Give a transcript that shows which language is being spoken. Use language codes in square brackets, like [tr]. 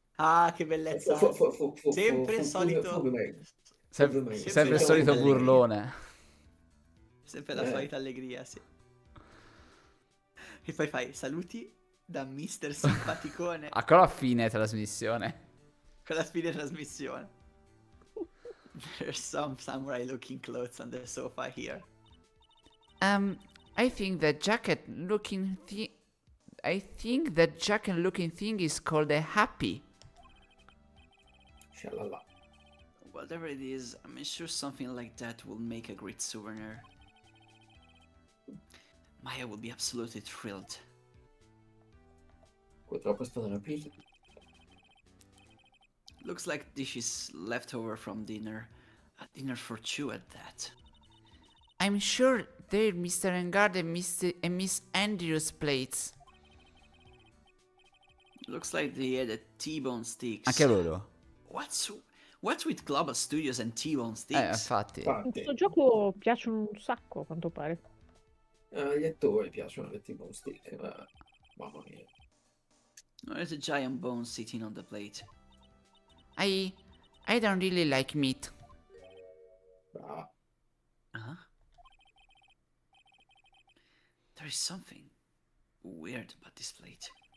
[it] Ah, che bellezza. Sempre il solito. Sempre il solito solita allegria. burlone. Sempre la solita allegria, sì. E poi fai saluti da Mister Simpaticone Ancora a fine trasmissione. con la fine trasmissione. [en] There's some samurai looking clothes on the sofa here. I think that jacket looking thing is called a happy. Shalala. Whatever it is, I'm sure something like that will make a great souvenir. Maya will be absolutely thrilled. [it] Purtroppo è stato rapito. [en] Looks like dishes left over from dinner. A dinner for two at that. I'm sure they're Mr. Engard and Miss Andrews plates. Looks like they had a T-bone sticks. [it] Anche loro. [en] What's with Global Studios and T-bone sticks? [it] Infatti. In questo gioco piacciono un sacco, a quanto pare. Agli attori piacciono le tipo stick, ma mamma mia. [en] There's a giant bone sitting on the plate. I don't really like meat. Ah, Uh-huh. There is something weird about this plate.